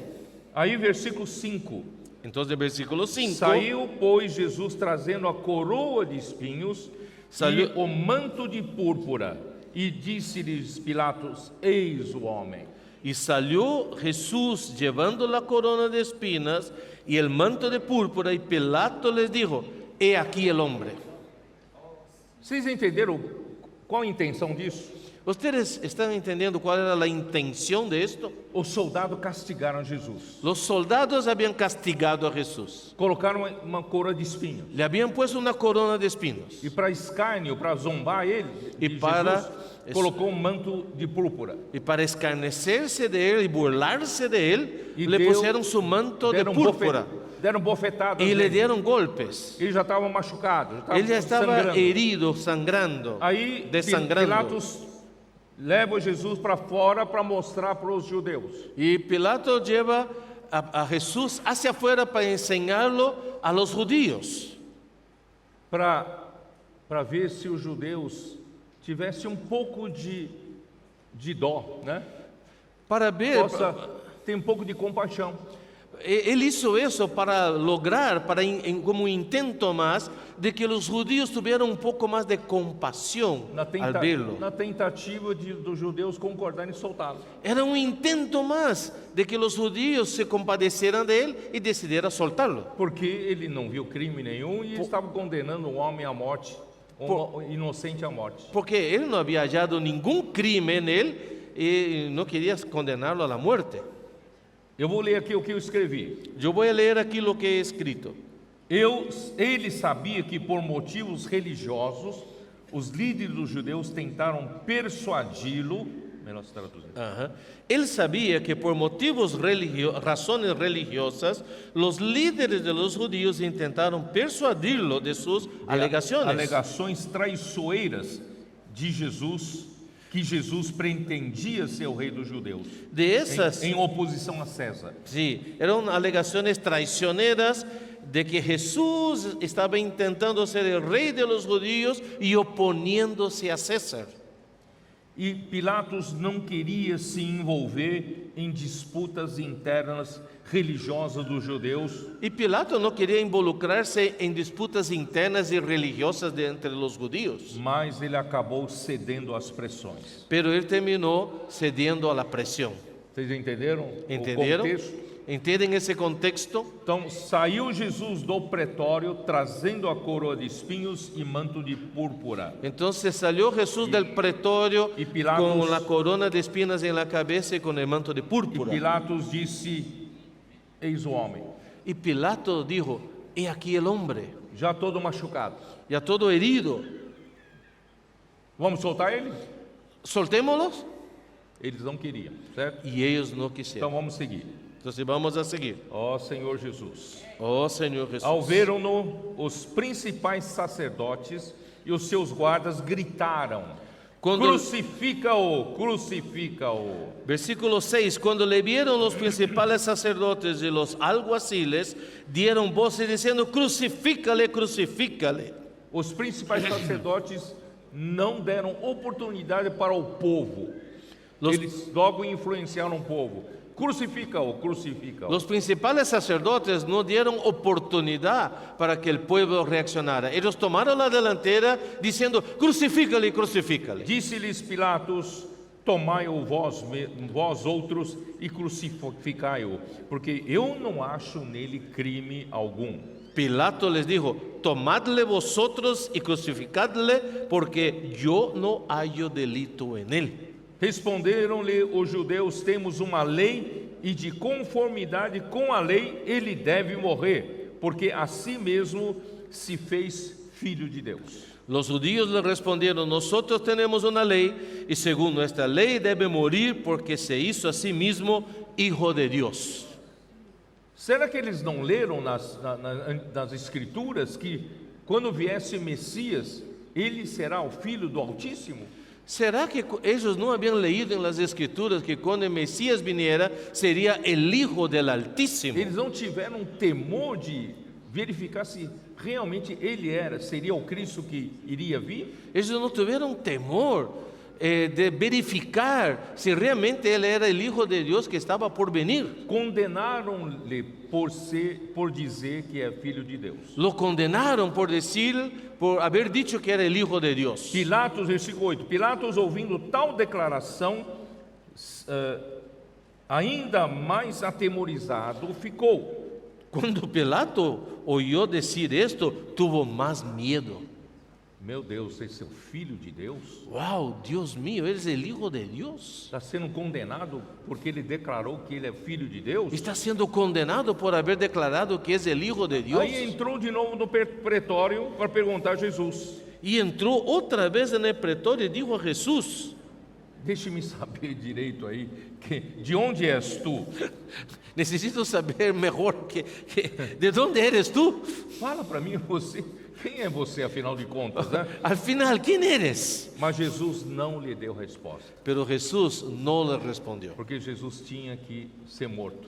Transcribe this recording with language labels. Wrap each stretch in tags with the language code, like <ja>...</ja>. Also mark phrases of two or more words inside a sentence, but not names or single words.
<pt>Aí versículo 5:</pt> <es>Entonces, versículo 5.</es> <pt>Saiu, pois, Jesus trazendo a coroa de espinhos Saiu- e o manto de púrpura, e disse-lhes Pilatos: Eis o homem.</pt> <es>Y salió Jesús llevando la corona de espinas y el manto de púrpura, y Pilato les dijo, he aquí el hombre.</es> <pt>Vocês entenderam qual a intenção disso?</pt> <es>¿Ustedes están entendiendo cuál era la intención de esto?</es> <pt>Os soldados castigaram Jesus.</pt> <es>Los soldados habían castigado a Jesús.</es> <pt>Colocaram uma coroa de espinhos.</pt> <es>Le habían puesto una corona de espinos.</es> <pt>E para escárnio, para zombar ele, E de para- Jesus, colocou um manto de púrpura.</pt> <es>Y para escarnecerse de él y burlarse de él, Y le</es> <pt>deu-</pt> <es>pusieron su manto de</es> <pt>Deram,</pt> <es>púrpura</es> <pt>deram bofetadas</pt> <es>y le</es> <pt>nele.</pt> <es>dieron golpes.</es> <pt>Ele já estava machucado, já</pt> <es>Él ya estaba</es> <pt>sangrando.</pt> <es>herido, sangrando,</es> <pt>Aí</pt> <es>desangrando.</es> <pt>Pilatos leva Jesus para fora para mostrar para os judeus.</pt> <es>Y Pilato lleva a Jesús hacia afuera para enseñarlo a los judíos,</es> <pt>Para ver se os judeus tivessem um pouco de dó, né?</pt> <es>para ver.</es> <pt>Possa ter um pouco de compaixão.</pt> <es>Él hizo eso para lograr, como un intento más, de que los judíos tuvieran un poco más de compasión al verlo.</es> <pt>Na tentativa dos judeus concordarem em soltá-lo.</pt> <es>Era un intento más de que los judíos se compadecieran de él y decidieran soltarlo.</es> <pt>Porque ele não viu crime nenhum e estava condenando um homem à morte, um inocente à morte.</pt> <es>Porque él no había hallado ningún crimen en él y no quería condenarlo a la muerte.</es> <pt>Eu vou ler aqui o que eu escrevi.</pt> <es>Yo voy a leer aquí lo que he escrito.</es> <pt>Ele sabia que por motivos religiosos, os líderes dos judeus tentaram persuadi-lo, melhor se traduzir.</pt> <es>Ajá. Él sabía que por razones religiosas, los líderes de los judíos intentaron persuadirlo de sus alegaciones.</es> <pt>Alegações traiçoeiras de Jesus, que Jesus pretendia ser o rei dos judeus,</pt> <es>De esas,</es> <pt>em oposição a César.</pt> <es>sí, eran alegaciones traicioneras de que Jesús estaba intentando ser el rey de los judíos y oponiéndose a César.</es> <pt>E Pilatos não queria se envolver em disputas internas religiosas dos judeus,</pt> <es>Y Pilato no quería involucrarse en disputas internas y religiosas entre los judíos,</es> <pt>mas ele acabou cedendo às pressões.</pt> <es>pero él terminó cediendo a la presión.</es> <pt>Vocês entenderam</pt> <es>¿Entendieron?</es> <pt>o contexto?</pt> <es>¿Entienden ese contexto?</es> <pt>Então saiu Jesus do pretório trazendo a coroa de espinhos e manto de púrpura.</pt> <es>Entonces salió Jesús del pretorio y Pilatos- con la corona de espinas en la cabeza y con el manto de</es> <pt>E</pt> <es>púrpura.</es> <pt>Pilatos disse: Eis o homem,</pt> <es>Y Pilato dijo, he aquí el hombre,</es> <pt>já todo machucado.</pt> <es>ya todo herido,</es> <pt>Vamos soltar ele?</pt> <es>soltémoslos.</es> <pt>Eles não queriam, certo?</pt> <es>Y ellos no</es> <pt>Então</pt> <es>quisieron.</es> <pt>vamos seguir.</pt> <es>Entonces vamos a seguir.</es> <pt>Ó Senhor Jesus.</pt> <es>Oh Señor Jesús.</es> <pt>Ao veram-no, os principais sacerdotes e os seus guardas gritaram: Quando- Crucifica-o, crucifica-o.</pt> <es>Versículo 6, cuando le vieron los principales sacerdotes y los alguaciles, dieron voces diciendo, crucifícale, crucifícale.</es> <pt>Os principais sacerdotes não deram oportunidade para o povo.</pt> <es>Los-</es> <pt>Eles logo influenciaram o povo. Crucifica-o, crucifica-o.</pt> <es>Los principales sacerdotes no dieron oportunidad para que el pueblo reaccionara. Ellos tomaron la delantera diciendo, crucifícale, crucifícale.</es> <pt>Disse-lhes Pilatos: Tomai-o vós outros e crucificai-o, porque eu não acho nele crime algum.</pt> <es>Pilato les dijo, tomadle vosotros y crucificadle, porque yo no hallo delito en él.</es> <pt>Responderam-lhe os judeus: Temos uma lei e de conformidade com a lei ele deve morrer, porque a si mesmo se fez filho de Deus.</pt> <es>Los judíos le respondieron, nosotros tenemos una ley y según nuestra ley debe morir porque se hizo a sí mismo hijo de Dios.</es> <pt>Será que eles não leram nas escrituras que quando viesse o Messias, ele será o filho do Altíssimo?</pt> <es>¿Será que ellos no habían leído en las escrituras que cuando el Mesías viniera sería el hijo del Altísimo?</es> <pt>Eles não tiveram temor de verificar se realmente ele seria o Cristo que iria vir?</pt> <es>Ellos no tuvieron temor de verificar si realmente él era el hijo de Dios que estaba por venir.</es> <pt>Condenaram-lhe por dizer que é filho de Deus.</pt> <es>Lo condenaron por haber dicho que era el hijo de Dios.</es> <pt>Pilatos, versículo 8, Pilatos ouvindo tal declaração, ainda mais atemorizado ficou.</pt> <es>Cuando Pilato oyó decir esto, tuvo más miedo.</es> <pt>Meu Deus, esse é o filho de Deus?</pt> <es>Wow, Dios mío, eres el hijo de Dios.</es> <pt>Está sendo condenado porque ele declarou que ele é filho de Deus?</pt> <es>Está siendo condenado por haber declarado que es el hijo de Dios.</es> <pt>Aí entrou de novo no pretório para perguntar a Jesus:</pt> <es>Y entró otra vez en el pretorio y dijo a Jesús,</es> <pt>Deixe-me saber direito aí, de onde és tu?</pt> <es>necesito saber mejor de dónde eres tú.</es> <pt>Fala para mim você, quem é você afinal de contas, né?</pt> <es>Al final, ¿quién eres?</es> <pt>Mas Jesus não lhe deu resposta,</pt> <es>Pero Jesús no le respondió,</es> <pt>porque Jesus tinha que ser morto.</pt>